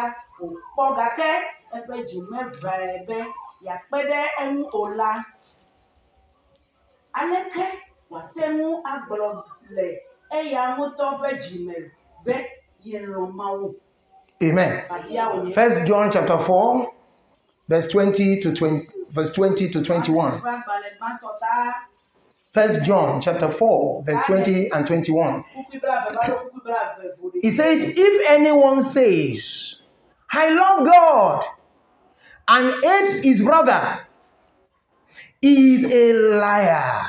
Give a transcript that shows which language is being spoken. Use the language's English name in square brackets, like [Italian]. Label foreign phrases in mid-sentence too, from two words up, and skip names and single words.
[Ewe] okpɔ gake eƒe dzi mevae be yakpe ɖe eŋu o la aleke wate ŋu agblɔ le eya ŋutɔ ƒe dzi me be yelɔ Mawu. [English] Amen. 1 John chapter 4 verse 20 to 21. 1 John chapter 4 verse 20 and 21. It says, if anyone says, I love God, and hates his brother, he is a liar.